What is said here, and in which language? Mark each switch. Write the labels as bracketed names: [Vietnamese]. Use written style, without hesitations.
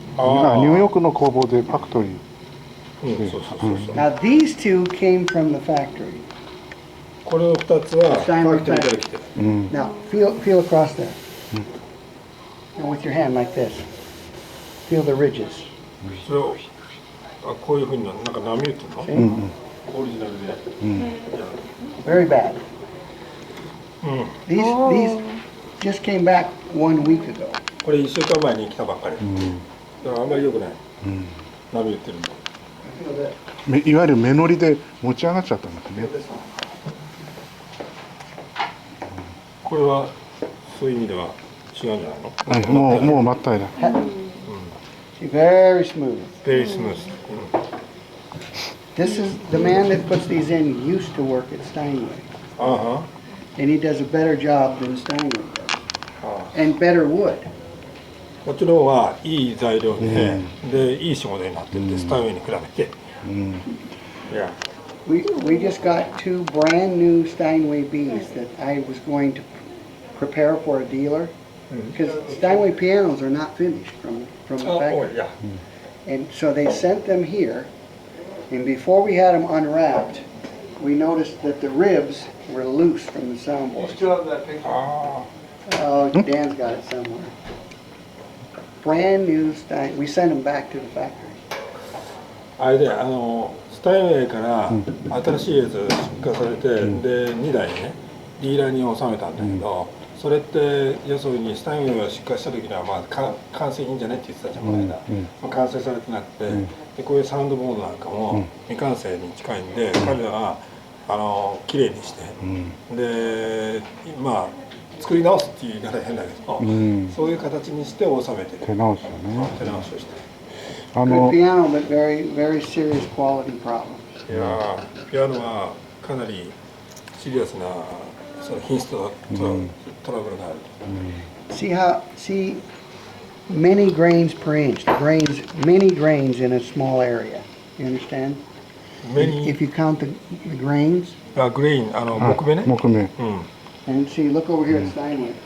[Japanese] ニューヨークの工房でファクトリー。 [English] Now these two came from the factory. [Japanese] これを2つはファクトリーから来てる。 [English] Now feel across there. And with your hand like this. Feel the ridges. [Japanese] それをこういうふうになんか波打ってるの？オリジナルで。 [English] Very bad. These just came back 1 week ago. [Japanese] これ1週間前に来たばっかり。だからあんまり良くない。波打ってるんで。いわゆる目乗りで持ち上がっちゃったんですね。これはそういう意味では違うんじゃないの？はい、もう真っ平ら。 [English] Very smooth. Very smooth. This is the man that puts these in used to work at Steinway. And he does a better job than Steinway does. And better wood. [Japanese] こっちの方がいい材料で、いい仕事になってるんで、スタインウェイに比べて。 [English] Yeah. We just got 2 brand new Steinway bees that I was going to prepare for a dealer. Because Steinway pianos are not finished from the factory. And so they sent them here. And before we had them unwrapped, we noticed that the ribs were loose from the soundboard. You still have that picture? Oh, Dan's got it somewhere. Brand new Stein. We sent them back to the factory. [Japanese] あれでスタインウェイから新しいやつ出荷されて、で2台ねディーラーに納めたんだけど、それって要するにスタインウェイが出荷した時にはまあ完成品じゃないって言ってたじゃんこの間。完成されてなくて、でこういうサウンドボードなんかも未完成に近いんで、彼らが綺麗にして、でまあ作り直すっていう言い方は変だけど、そういう形にして収めてる。手直しをね。手直しをして。 [English] Good piano, but very serious quality problems. [Japanese] いやピアノはかなりシリアスなその品質とトラブルがある。 [English] See many grains per inch. Many grains in a small area. You understand? If you count the grains. [Japanese] グレイン木目ね。木目。 [English] And see, look over here at Steinway.